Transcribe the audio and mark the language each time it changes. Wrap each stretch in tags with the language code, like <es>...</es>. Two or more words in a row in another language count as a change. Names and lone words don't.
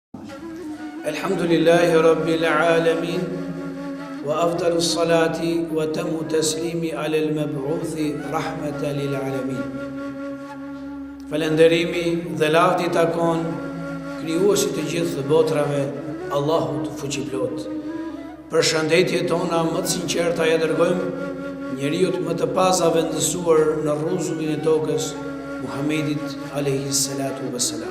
<ar>الحمد لله رب العالمين، وأفضل الصلاة وأتم التسليم على المبعوث رحمة للعالمين.</ar> <sq>Falenderimi dhe lavdi takon krijuesit të gjithë të botrave, Allahut fuqiplot. Për shëndetje tona më të sinqerta ja dërgojmë njeriut më të pazavendësuar në rrezullin e tokës, Muhamedit</sq> <ar>عليه الصلاة والسلام.</ar>